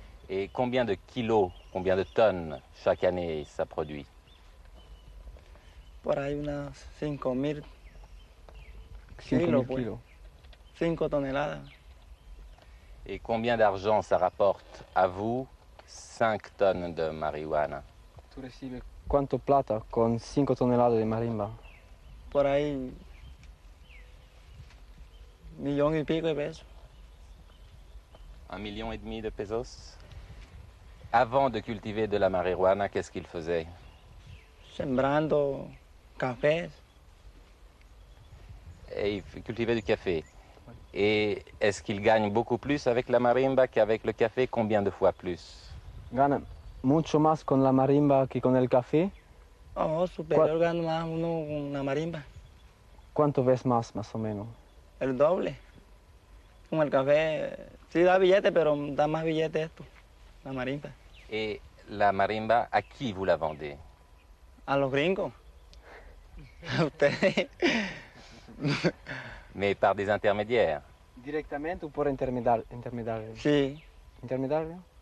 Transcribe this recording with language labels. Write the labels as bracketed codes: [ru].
[fr] Et combien de kilos, combien de tonnes chaque année ça produit? [es] Por ahí unas 5.000 kilos. 5 toneladas. [fr] Et combien d'argent ça rapporte à vous 5 tonnes de marijuana? [es] ¿Tú recibes cuánto plata con 5 toneladas de marimba? Por ahí 1,5 millones de pesos. [fr] 1,5 million de pesos? Avant de cultiver de la marijuana, qu'est-ce qu'il faisait? [es] Sembrando cafés. [fr] Et il cultivait du café. Et est-ce qu'il gagne beaucoup plus avec la marimba qu'avec le café? Combien de fois plus? [es] Gana mucho más con la marimba que con el café. Oh, superior gana más uno con la marimba. ¿Cuánto ves más o menos? El doble. Con el café sí da billete, pero da más billete esto, la marimba. [fr] Et la marimba, à qui vous la vendez? [es] A los gringos. A ustedes. [fr] Mais par des intermédiaires. [es] Directamente ou por intermediario? Sí. Intermediario?